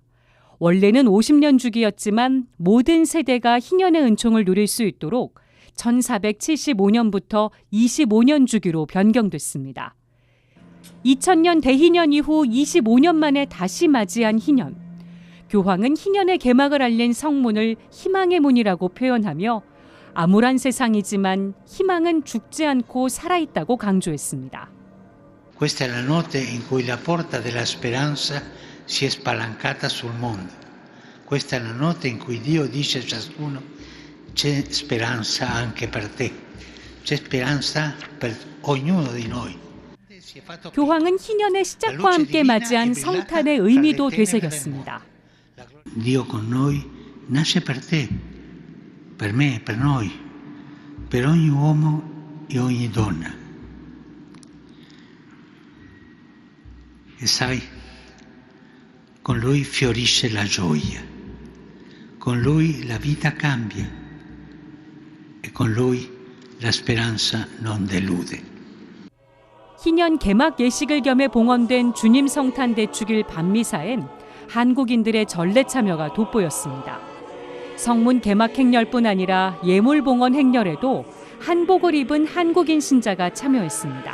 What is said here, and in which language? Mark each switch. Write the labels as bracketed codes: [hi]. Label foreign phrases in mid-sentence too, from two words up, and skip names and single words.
[ko] 원래는 50년 주기였지만 모든 세대가 희년의 은총을 누릴 수 있도록 1475년부터 25년 주기로 변경됐습니다. 2000년 대희년 이후 25년 만에 다시 맞이한 희년. 교황은 희년의 개막을 알린 성문을 희망의 문이라고 표현하며 암울한 세상이지만 희망은 죽지 않고 살아있다고 강조했습니다. [it] Questa è la notte in cui la porta della speranza si è spalancata sul mondo. Questa è la notte in cui Dio dice a ciascuno: c'è speranza anche per te. C'è speranza per ognuno di noi. [ko] 교황은 희년의 시작과 함께 맞이한 성탄의 의미도 되새겼습니다. [it] Dio con noi nasce per te, per me, per noi, per ogni uomo e ogni donna. E sai, con lui fiorisce la gioia, con lui la vita cambia e con lui la speranza non delude. [ko] 희년 개막 예식을 겸해 봉헌된 주님 성탄 대축일 밤미사엔 한국인들의 전례 참여가 돋보였습니다. 성문 개막 행렬뿐 아니라 예물 봉헌 행렬에도 한복을 입은 한국인 신자가 참여했습니다.